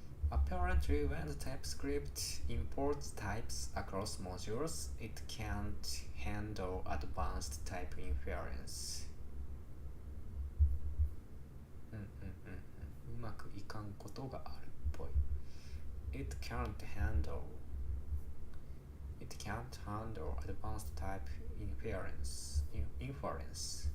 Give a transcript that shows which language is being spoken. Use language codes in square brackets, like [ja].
[en] Apparently, when the TypeScript imports types across modules, it can't handle advanced type inference. [ja] うまくいかんことがあるっぽい。 [en] It can't handle advanced type inference.